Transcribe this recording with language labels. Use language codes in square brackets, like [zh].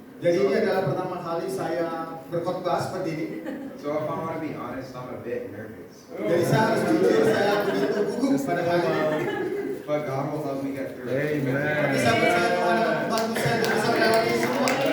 [id] Jadi ini adalah pertama kali saya berkhotbah seperti ini. [en] So if I want to be honest, I'm a bit nervous. [id] Jadi saya harus jujur, saya begitu gugup pada hari ini. [en] But God will help me get through it. [id] Tapi saya percaya Tuhan akan membantu saya untuk bisa melewati semua.